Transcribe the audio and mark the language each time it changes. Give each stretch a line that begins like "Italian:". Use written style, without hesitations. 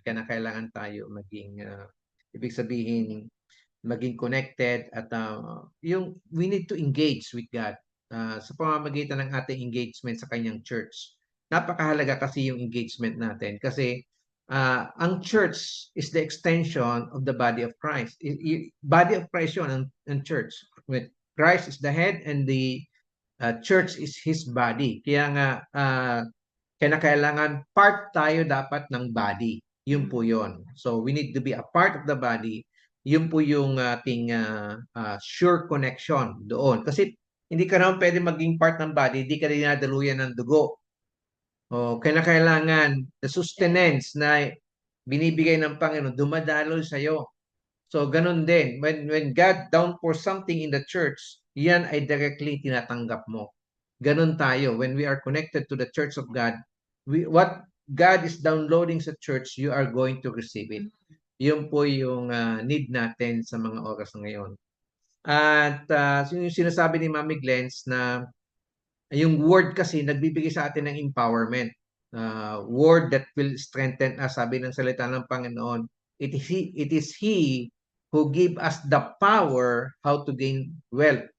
Filipino: Kailangan tayo maging, ibig sabihin, maging connected at yung
English: we need to engage with God
Filipino: sa pamamagitan ng ating engagement sa kanyang church. Napakahalaga kasi yung engagement natin kasi ang church is
English: the extension of the body of Christ. Body of Christ
Filipino: yun ang
English: church. Christ is the head and the church is His body.
Filipino: Kaya nga kailangan part tayo dapat ng body. Yun po yun.
English: So we need to be a part of the body.
Filipino: Yun po yung ating sure connection doon. Kasi hindi ka naman pwede maging part ng body, hindi ka dinadaluyan ng dugo. O kailangan the sustenance na binibigay ng Panginoon, dumadaloy sa iyo.
English: So ganun din, when God downpours something in the church,
Filipino: yan ay directly tinatanggap mo. Ganun tayo.
English: When we are connected to the church of God, what God is downloading sa church, you are going to receive it.
Filipino: Yun po yung need natin sa mga oras ngayon. At yung sinasabi ni Mami Glens na yung word kasi nagbibigay sa atin ng empowerment.
English: Word that will strengthen us,
Filipino: sabi ng salita ng Panginoon.
English: It is He who give us the power how to gain wealth.